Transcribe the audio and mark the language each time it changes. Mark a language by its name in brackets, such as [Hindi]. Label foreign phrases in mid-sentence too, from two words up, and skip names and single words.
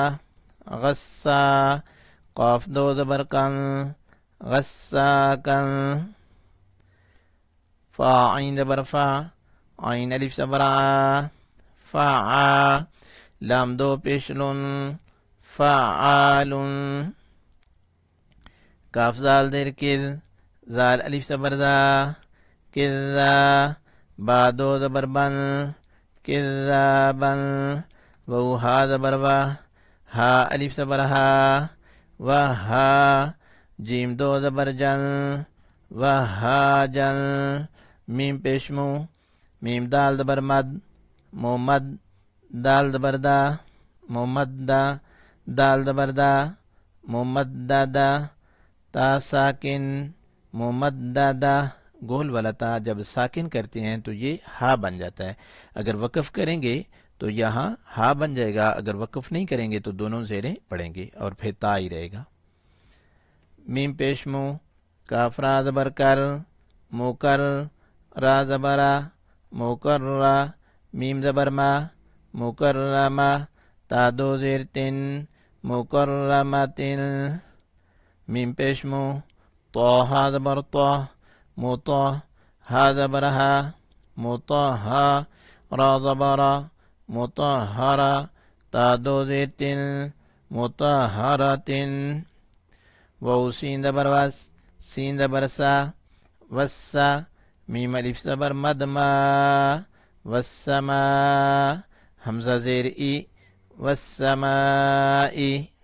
[Urdu] غسا، قاف دو زبر کن، غساکن، فا عین زبر فا، عین الف زبر ع، فعا، لام دو پیش لن، فعالن، کاف زال دیر کذ، زال الف زبر ذا، کذا، با دو زبر بن، کذابن، واو ہا زبر وا، ہا الف زبر ہا، وہا، جیم دو زبر جن، وہاجن، میم پیش مو، میم دال زبر مد، مومد، دال زبر دا، مومدہ، دال زبر دا، مومددہ، تا ساکن، مومددہ. گول والا تا جب ساکن کرتے ہیں تو یہ ہا بن جاتا ہے. اگر وقف کریں گے تو یہاں ہا بن جائے گا. اگر وقف نہیں کریں گے تو دونوں زیریں پڑیں گے اور پھر تا ہی رہے گا. میم پیش مو، کاف را زبر کر، موکر، را زبرا، موکرہ، میم زبر ما، مکرمہ، تا دو زیر تن، مکرمتن، میم پیش مو، طا ہا زبر طا، موطا، ہا زبر ہا، موطہا، را زبرا، مطہرہ، تا دو زیر تن، مطہرتن، واو سین زبر وس، سین زبر سا، وسا، میم الف زبر مدما، وسما، حمزہ زیر ای، والسماء،